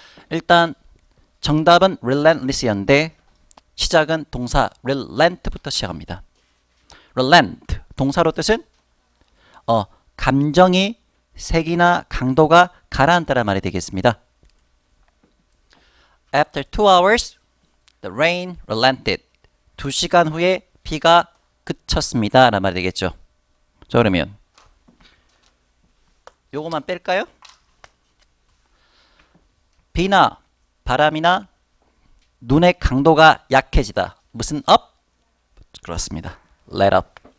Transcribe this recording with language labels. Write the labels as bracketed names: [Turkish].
[Korean] 일단 정답은 relentless였는데 시작은 동사 relent부터 시작합니다. relent, 동사로 뜻은 감정이 색이나 강도가 가라앉다란 말이 되겠습니다. [English] After 2 hours, the rain relented. [Korean] 2시간 후에 비가 그쳤습니다 라는 말이 되겠죠. 자, 그러면 요거만 뺄까요? 비나 바람이나 눈의 강도가 약해지다. 무슨 up? 그렇습니다. let up.